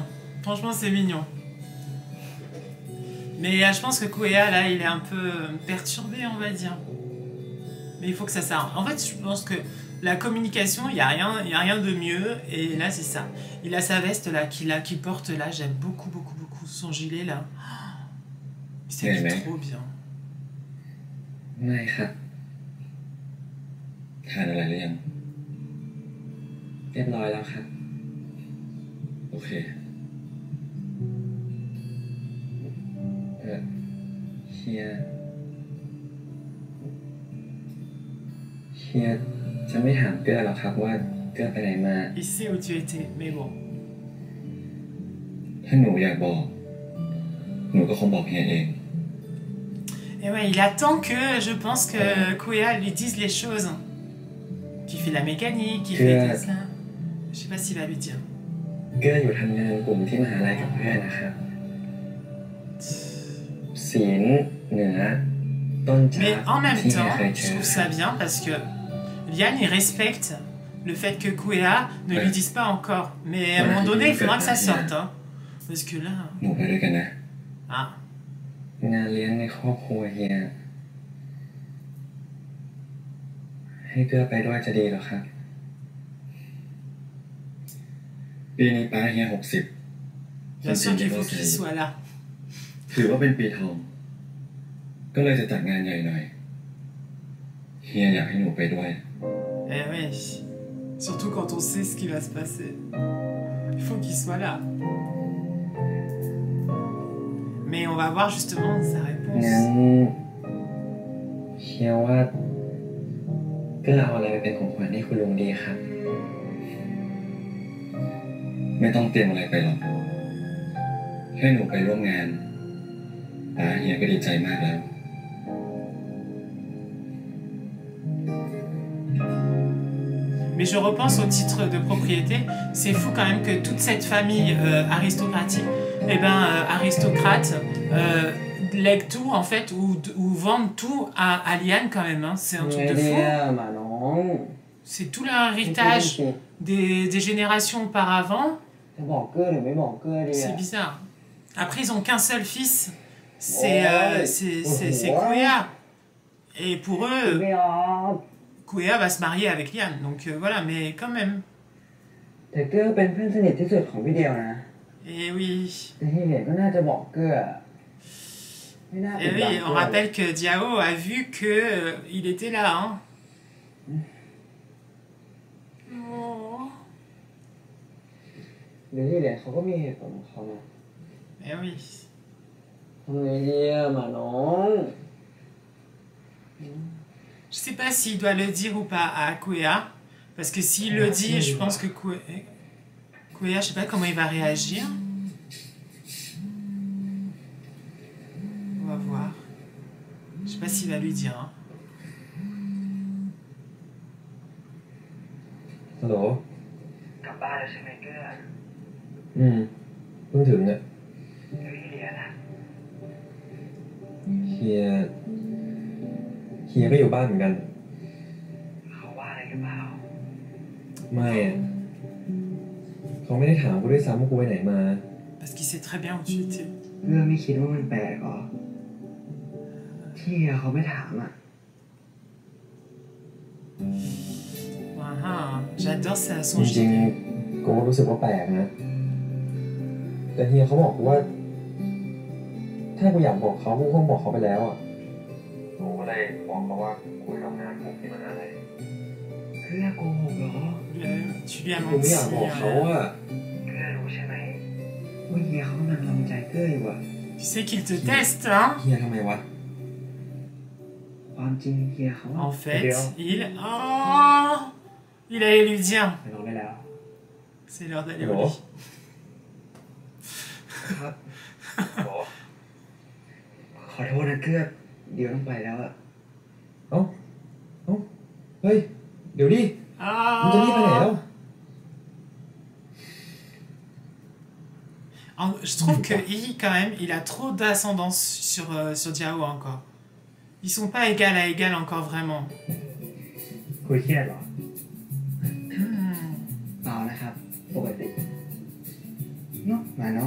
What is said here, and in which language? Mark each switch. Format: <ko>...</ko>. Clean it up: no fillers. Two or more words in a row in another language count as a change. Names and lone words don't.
<fr>Franchement, c'est mignon. Mais je pense que Koea, là, il est un peu perturbé, on va dire. Mais il faut que ça s'arrange. En fait, je pense que la communication, il n'y a rien de mieux. Et là, c'est ça. Il a sa veste là, qu'il porte là. J'aime beaucoup, beaucoup, beaucoup son gilet là. Il s'habille trop bien.</fr> <th>ไม่ครับทานอะไรหรือยังเรียบร้อยแล้วครับโอเคเฮียจะไม่ถามเกื้อหรอกครับว่าเกื้อไปไหนมา</th> <fr>Il sait où tu étais, mais bon.</fr> <th>ถ้าหนูอยากบอกหนูก็คงบอกเฮียเอง</th> <fr>Et ouais, il attend que, je pense que Kuya lui dise les choses. Qui fait la mécanique, qui fait tout ça. Je sais pas s'il va lui dire.</fr> <th>เกื้ออยู่ทำงานกลุ่มที่มหาลัยกับเพื่อนนะครับศีลเหนือต้นจาก</th> <fr>Mais en même</fr> <th>ที่เฮีย</th> <fr>temps,</fr> <th>เคยเจ</th> <fr>je</fr> <th>อ</th> <fr>trouve ça bien parce que Lian, il respecte le fait que Kuya ne lui dise pas encore. Mais à un moment donné, il faudra que ça sorte. Hein. Parce que là...</fr> <th>หนูไปด้วยกันนะ</th> <fr>Ah.</fr> <th>งานเลี้ยงในครอบครัวเฮียให้เกื้อไปด้วยจะดีหรอครับปีนี้ป้าเฮีย60</th> <fr>Bien sûr qu'il faut qu'il soit là.</fr> <th>ถือว่าเป็นปีทองก็เลยจะจัดงานใหญ่หน่อยเฮียอยากให้หนูไปด้วย</th> <fr>Eh oui. Surtout quand on sait ce qui va se passer. Il faut qu'il soit là. Mais on va voir justement sa réponse.</fr> <th>งั้นเฮียว่าเกื้อเอาอะไรไปเป็นของขวัญให้คุณลุงดีครับไม่ต้องเตรียมอะไรไปหรอกให้หนูไปร่วมงานป้าเฮียก็ดีใจมากแล้ว</th> <fr>Mais je repense au titre de propriété. C'est fou quand même que toute cette famille aristocratique, aristocrate, lègue tout en fait, ou vende tout à Lian quand même. Hein. C'est un truc de fou. C'est tout l'héritage des générations auparavant. C'est bizarre. Après, ils ont qu'un seul fils. C'est Kuya. Et pour eux... Kuya va se marier avec Lian, donc voilà, mais quand même.</fr> <th>แต่เกื้อเป็นเพื่อนสนิทที่สุดของพี่เดียวนะ</th> <fr>Et oui.</fr> <th>แต่ที่เหลือก็น่าจะบอกเกื้อไม่น่า</th> <fr>Et oui, on rappelle que Diao a vu que il était là, hein. Oh.</fr> <th>หรือที่เหลือเขาก็มีเหตุผลของเขานะ</th> <fr>Et oui.</fr> <th>ทำไงดีอะหมาน้อง</th> <fr>Je sais pas s'il doit le dire ou pas à Kuya, parce que s'il le dit, je pense que Kuya, je sais pas comment il va réagir. On va voir. Je sais pas s'il va lui dire. Hein.</fr> <th>ฮัลโหล กลับบ้านแล้วใช่ไหมเกื้อ เพิ่งถึงเนี่ย แล้วที่เหลือนะ เฮียก็อยู่บ้านเหมือนกัน เขาว่าอะไรหรือเปล่า ไม่อะเขาไม่ได้ถามกูด้วยซ้ำว่ากูไปไหนมา</th> <fr>Parce qu'il sait très bien où tu étais.</fr> <th>เกื้อไม่คิดว่ามันแปลกหรอที่เขาไม่ถามอ่ะ</th> <fr>J'adore ça,</fr> <th>จ</th> <fr>son</fr> <th>ริง</th> <fr>gilet.</fr> <th>ๆกูรู้สึกว่าแปลกนะ แต่เฮียเขาบอกกูว่า ถ้ากูอยากบอกเขากูคงบอกเขาไปแล้วอ่ะกูก็เลยบอกเขาว่ากูทำงานกลุ่มที่มหาลัย เกื้อโกหกเหรอ</th> <fr>Tu lui as</fr> <th>กูไม่</th> <fr>menti.</fr> <th>อยากบอกเขาอ่ะ เกื้อรู้ใช่ไหมว่าเฮียเขากำลังลองใจเกื้ออยู่อ่ะ</th> <fr>Tu sais qu'il te teste, hein?</fr> <th>เฮียทำไมวะ ความจริงเฮียเขา</th> <fr>En fait, Oh! Il allait lui dire.</fr> <th>ไปนอนได้แล้ว</th> <fr>C'est l'heure d'aller Bon. au lit.</fr> <th>ครับ ขอโทษนะเกื้อเดี๋ยวต้องไปแล้วอะ เอ้าเฮ้ย เดี๋ยวดิมึงจะรีบไปไหนแล้ว</th> <fr>Je trouve que I, quand même, il a trop d'ascendance sur Diao encore. Ils sont pas égal à égal encore vraiment.</fr> <th>คุยเครียดเหรอเปล่านะครับปกติเนาะมาน้อง</th>